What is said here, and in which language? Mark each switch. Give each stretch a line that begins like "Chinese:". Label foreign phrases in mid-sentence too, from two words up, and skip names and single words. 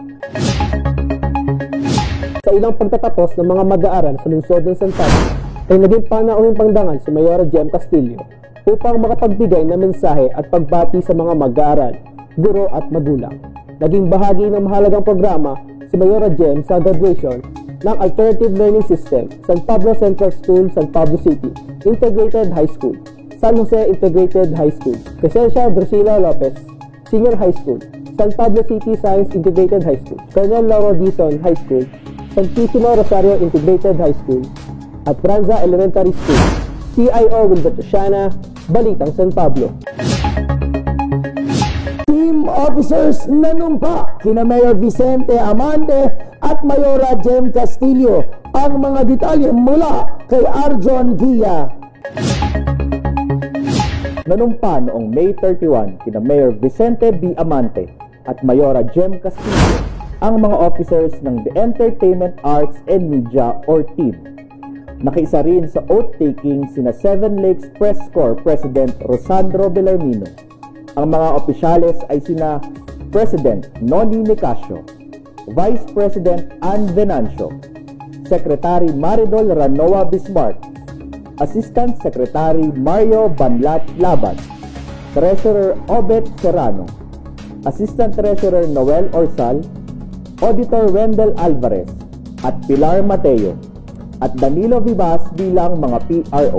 Filipino: Sa ilang pagtatapos ng mga mag-aaral sa lungsod ng San Pablo, ay naging panauhing pandangal si Mayora Jem Castillo upang makapagbigay ng mensahe at pagbati sa mga mag-aaral, guro at magulang. Naging bahagi ng mahalagang programa si Mayora Jem sa graduation ng Alternative Learning System, San Pablo Central School, San Pablo City, Integrated High School, San Jose Integrated High School, Crescencia Drusila Lopez Senior High School, San Pablo City Science Integrated High School, Colonel Lauro Dizon High School, Santísimo Rosario Integrated High School, at Franza Elementary School. CIO Wilbert Oceana, Balitang San Pablo. Team officers nanumpa kina Mayor Vicente Amante at Mayora Jem Castillo. Ang mga detalye mula kay Arjon Gia. Nanumpa noong May 31 kina Mayor Vicente B. Amante at Mayora Jem Castillo ang mga officers ng The Entertainment Arts and Media or TEAM. Nakiisa rin sa oath-taking sina Seven Lakes Press Corps President Rosandro Bellarmino. Ang mga opisyales ay sina President Noni Nicasio, Vice President Ann Venancio, Secretary Maridol Ranoa Bismarck, Assistant Secretary Mario Banlat Laban, Treasurer Obet Serrano, Assistant Treasurer Noel Orsal, Auditor Wendell Alvarez, at Pilar Mateo, at Danilo Vivas bilang mga PRO.